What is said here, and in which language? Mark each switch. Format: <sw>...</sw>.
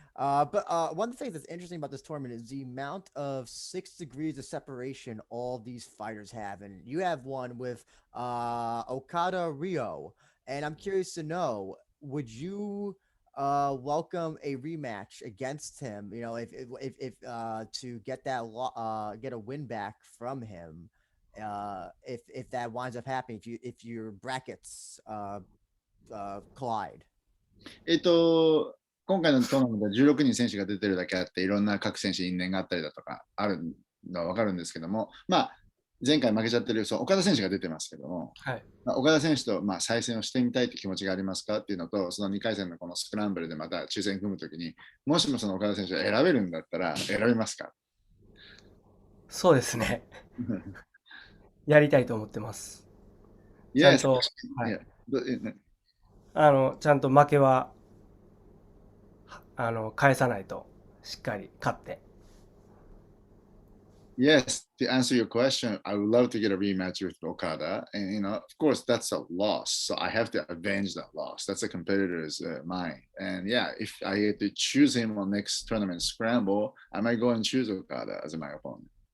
<en>But one thing that's interesting about this tournament is the amount of 6 degrees of separation all these fighters have, and you have one with Okada Rio, and I'm curious to know, would you welcome a rematch against him? You know, if to get get a win back from him, if that winds up happening, if your brackets collide.</en> <ja>今回のトーナメントは16人選手が出てるだけあって、いろんな各選手因縁があったりだとかあるのは分かるんですけども、前回負けちゃってる岡田選手が出てますけども、はい。岡田選手と再戦をしてみたいという気持ちがありますかっていうのと、その2回戦のこのスクランブルでまた抽選組むときに、もしもその岡田選手を選べるんだったら選びますか？そうですね。やりたいと思ってます。ちゃん</ja> <en>Yes.</en> <ja>と、は</ja> <en>Yeah.</en> <ja>い。ちゃんと負けは、返さないと、しっかり勝って。</ja> <en>Yes, to answer your question, I would love to get a rematch with Okada. And, of course, that's a loss. So I have to avenge that loss. That's a competitor's mind. And yeah, if I had to choose him on next tournament scramble, I might go and choose Okada as my opponent.</en>